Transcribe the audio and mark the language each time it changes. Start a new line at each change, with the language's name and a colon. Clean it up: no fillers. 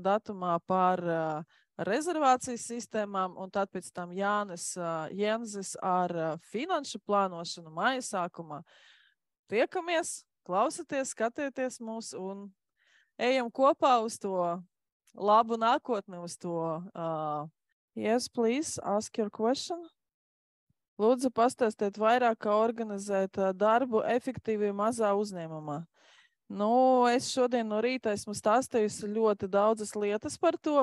Latvian: datumā par rezervācijas sistēmām, un tad pēc tam Jānis Jenzis ar finanšu plānošanu māja sākumā. Tiekamies, klausieties, skatieties mūs un ejam kopā uz to labu nākotni, uz to.
English: Yes, please, ask your question.
Latvian: Lūdzu, pastāstiet vairāk, kā organizēt darbu efektīvi mazā uzņēmumā. Nu, es šodien no rīta esmu stāstījusi ļoti daudzas lietas par to.